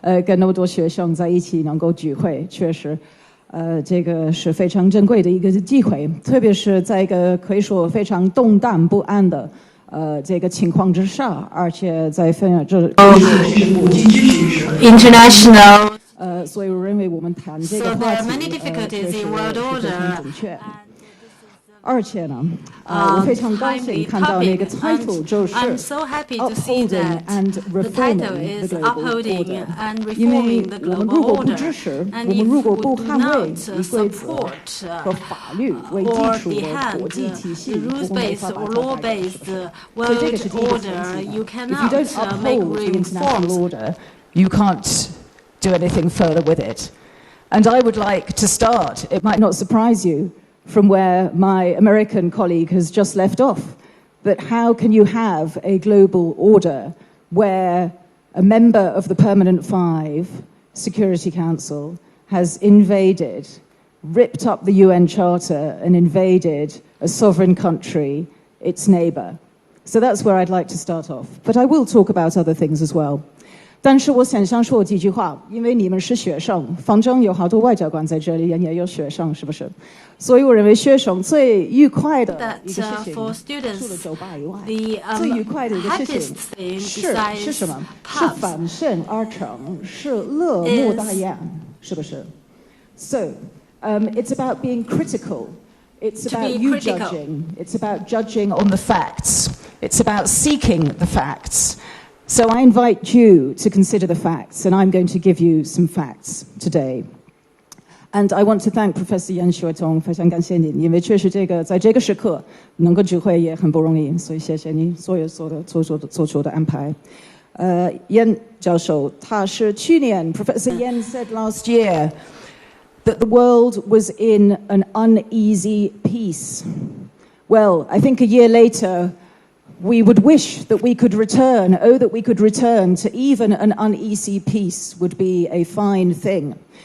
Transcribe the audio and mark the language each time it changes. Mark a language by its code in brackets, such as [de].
[zh] 跟那么多学生在一起能够聚会，确实，这个是非常珍贵的一个机会，特别是在一个可以说非常动荡不安的这个情况之下，而且在这国际秩序 [en] international。 [zh] 所以我认为我们谈这个话题，确实非常准确。而且呢，我非常高兴看到那个 title 就是 [en] upholding and reforming the global order。 [zh] 因为我们如果不支持，我们如果不捍卫以规则和法律为基础的国际体系，我们没法把它打开。所以这个是第一个前提。 [en] If you don't uphold the international order, you can't do anything further with it. And I would like to start, it might not surprise you, from where my American colleague has just left off, that how can you have a global order where a member of the Permanent Five Security Council has invaded, ripped up the UN Charter and invaded a sovereign country, its neighbour? So that's where I'd like to start off. But I will talk about other things as well. [zh] 但是我想说几句话，因为你们是学生，反正有好多外交官在这里，也有学生，是不是？所以我认为学生最愉快的一个事情，除了酒吧以外，最愉快的一个事情是什么？是反身而成，是乐莫大焉，是不是 ？ [en] So, it's about being critical. It's about you judging. It's about judging on the facts. It's about seeking the facts. So I invite you to consider the facts, and I'm going to give you some facts today. And I want to thank Professor Yan Xuetong， [zh] 非常感谢您，因为确实在这个时刻能够聚会也很不容易，所以谢谢你所做出的安排。 [en] Yan [zh] 教授，他是去年 [en] Professor Yan said last year that the world was in an uneasy peace. Well, I think a year later,we would wish that we could return, that we could return to even an uneasy peace would be a fine thing.